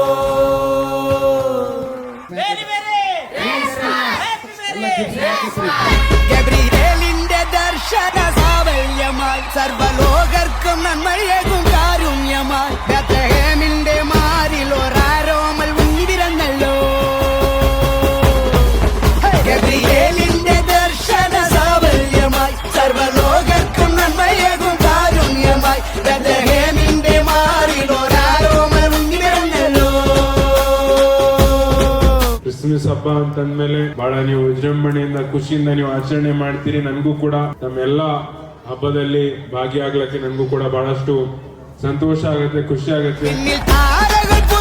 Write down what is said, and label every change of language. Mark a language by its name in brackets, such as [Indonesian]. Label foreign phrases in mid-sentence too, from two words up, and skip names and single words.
[Malayalam] ഗബ്രിയേലിന്റെ ദർശന സാവല്യമായി സർവലോകർക്കും നന്മയേകും കാരുണ്യമായി ബെത്ലഹേമിന്റെ മാറിൽ ഒരാരോമൽ ഉണ്ണി പിറന്നല്ലോ. ഗബ്രിയേലിന്റെ ദർശന സാവല്യമായി സർവലോകർക്കും നന്മയേകും കാരുണ്യമായി ബെത്ലഹേമിന്റെ മാറിൽ ഒരാരോമൽ ഉണ്ണി പിറന്നല്ലോ. [Kannada] ಕ್ರಿಸ್ಮಸ್ ಹಬ್ಬ ಅಂತಂದ್ಮೇಲೆ ಬಹಳ ನೀವು ವಿಜೃಂಭಣೆಯಿಂದ ಖುಷಿಯಿಂದ ನೀವು ಆಚರಣೆ ಮಾಡ್ತೀರಿ. ನನಗೂ ಕೂಡ ನಮ್ಮೆಲ್ಲ ಹಬ್ಬದಲ್ಲಿ ಭಾಗಿಯಾಗ್ಲಿಕ್ಕೆ ನನಗೂ ಕೂಡ ಬಹಳಷ್ಟು ಸಂತೋಷ ಆಗುತ್ತೆ, ಖುಷಿ ಆಗುತ್ತೆ.